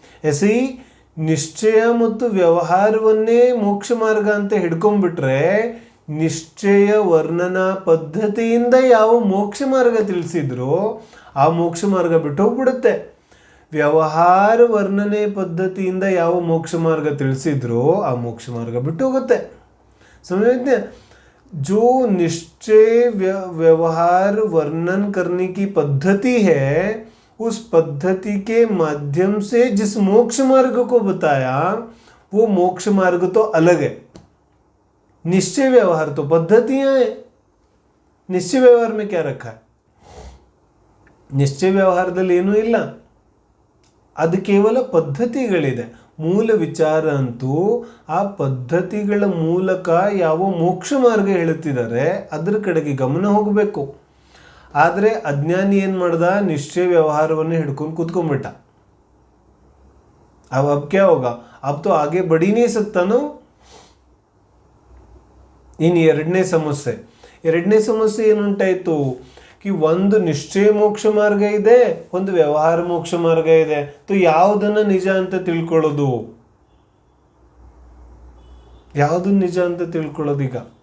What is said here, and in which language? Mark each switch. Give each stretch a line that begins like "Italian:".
Kannada: AC ನಿಶ್ಚಯ ಮತ್ತು ವ್ಯವಹಾರವನ್ನೇ ಮೋಕ್ಷ ಮಾರ್ಗ ಅಂತ ಹಿಡ್ಕೊಂಡ್ಬಿಟ್ರೆ ನಿಶ್ಚಯ ವರ್ಣನಾ ಪದ್ಧತಿಯಿಂದ ಯಾವ ಮೋಕ್ಷ ಮಾರ್ಗ ತಿಳಿಸಿದ್ರು ಆ ಮೋಕ್ಷ ಮಾರ್ಗ ಬಿಟ್ಟು ಹೋಗ್ಬಿಡುತ್ತೆ. ವ್ಯವಹಾರ ವರ್ಣನೆ ಪದ್ಧತಿಯಿಂದ ಯಾವ ಮೋಕ್ಷ ಮಾರ್ಗ ತಿಳಿಸಿದ್ರು ಆ ಮೋಕ್ಷ ಮಾರ್ಗ ಬಿಟ್ಟು ಹೋಗುತ್ತೆ.
Hindi: समझते? जो निश्चय व्यवहार वर्णन करने की पद्धति है उस पद्धति के माध्यम से जिस मोक्ष मार्ग को बताया वो मोक्ष मार्ग तो अलग है. निश्चय व्यवहार तो पद्धतियां हैं. निश्चय व्यवहार में क्या रखा है?
Kannada: निश्चय ವ್ಯವಹಾರದಲ್ಲಿ ಏನೂ ಇಲ್ಲ, ಅದು ಕೇವಲ ಪದ್ಧತಿಗಳಿದೆ. ಮೂಲ ವಿಚಾರ ಅಂತೂ ಆ ಪದ್ಧತಿಗಳ ಮೂಲಕ ಯಾವ ಮೋಕ್ಷ ಮಾರ್ಗ ಹೇಳುತ್ತಿದ್ದಾರೆ ಅದರ ಕಡೆಗೆ ಗಮನ ಹೋಗಬೇಕು. ಆದರೆ ಅಜ್ಞಾನಿ ಏನು ಮಾಡ್ದ, ನಿಶ್ಚಯ ವ್ಯವಹಾರವನ್ನು ಹಿಡ್ಕೊಂಡು ಕೂತ್ಕೊಂಡ್ಬಿಟ್ಟ.
Hindi: अब क्या होगा? अब तो आगे बढ़ ही नहीं सकता ना.
Kannada: ಇನ್ನು ಎರಡನೇ ಸಮಸ್ಯೆ ಏನುಂಟಾಯಿತು
Hindi: कि
Kannada: ಒಂದು ನಿಶ್ಚಯ ಮೋಕ್ಷ ಮಾರ್ಗ ಇದೆ, ಒಂದು ವ್ಯವಹಾರ ಮೋಕ್ಷ ಮಾರ್ಗ ಇದೆ.
Hindi: तो
Kannada: ಯಾವುದನ್ನು ನಿಜ ಅಂತ ತಿಳ್ಕೊಳ್ಳೋದು? ಯಾವುದನ್ನು ನಿಜ ಅಂತ ತಿಳ್ಕೊಳ್ಳೋದು ಈಗ?